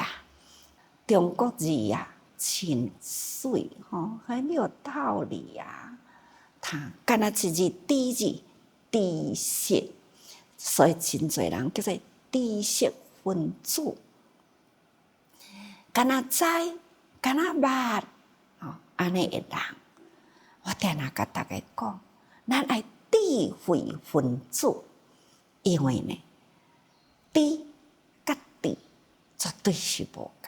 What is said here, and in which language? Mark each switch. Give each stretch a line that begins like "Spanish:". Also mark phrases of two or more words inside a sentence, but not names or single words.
Min Nan Chinese: 中国字啊，真水很有道理啊。敢若一字知字，知识，所以真侪人叫做知识分子。敢若知，敢若捌，安尼的人，我定定甲大家讲，咱爱智慧分子，因为呢，知甲智绝对是无共。